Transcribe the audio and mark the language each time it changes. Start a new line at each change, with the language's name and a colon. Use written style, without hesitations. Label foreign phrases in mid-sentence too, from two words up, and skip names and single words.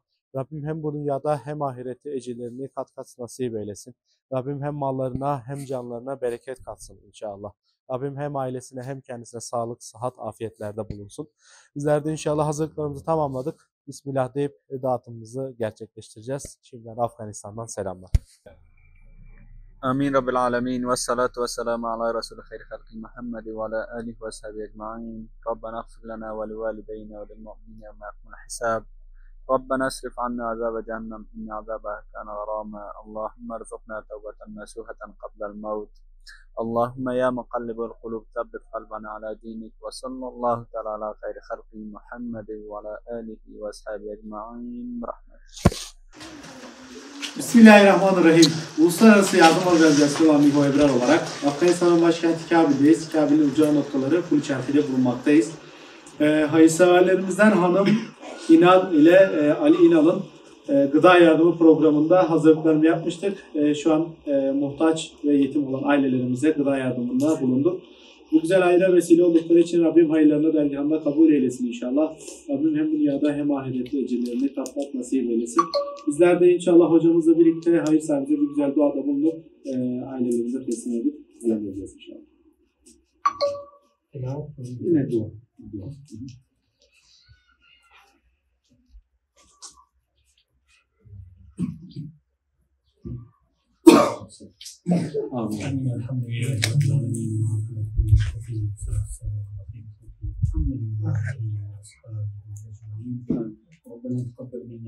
Turkish: Rabbim hem bu dünyada hem ahirette ecirlerini kat kat nasip eylesin. Rabbim hem mallarına hem canlarına bereket katsın inşallah. Rabbim hem ailesine hem kendisine sağlık, sıhhat, afiyetlerde bulunsun. Bizler de inşallah hazırlıklarımızı tamamladık. Bismillah deyip dağıtımımızı gerçekleştireceğiz. Şimdiden Afganistan'dan selamlar.
Arabic: آمين رب العالمين والصلاة والسلام على رسول خير خلق محمد وعلى آله وصحبه أجمعين ربنا اغفر لنا ولوالدينا وللمؤمنين يوم يقوم الحساب ربنا اصرف عنا عذاب جهنم إن عذابها كان غراما اللهم ارزقنا توبة نصوحة قبل الموت اللهم يا مقلب القلوب ثبت قلبنا على دينك وصلى الله تعالى على خير خلق محمد وعلى آله وصحبه أجمعين برحمتك.
Turkish: Bismillahirrahmanirrahim. Uluslararası Yardım Organizasyonu olan İHO Ebrar olarak Afganistan'ın başkenti Kabil'deyiz. Kabil'in ucağı noktaları Kuliç harfiyle bulunmaktayız. Hayırseverlerimizden Hanım İnal ile Ali İnal'ın gıda yardımı programında hazırlıklarını yapmıştık. Şu an muhtaç ve yetim olan ailelerimize gıda yardımında bulunduk. Bu güzel hayra vesile oldukları için Rabbim hayırlarını dergahında kabul eylesin inşallah. Rabbim hem dünyada hem ahirette ecirlerini kat kat nasip eylesin. Bizler de inşallah hocamızla birlikte hayır sahibimize bir güzel duada bulunup ailelerimize teslim edip göndereceğiz inşallah. Yine dua.
Arabic: آمين الحمد لله رب العالمين ربنا تقبل منا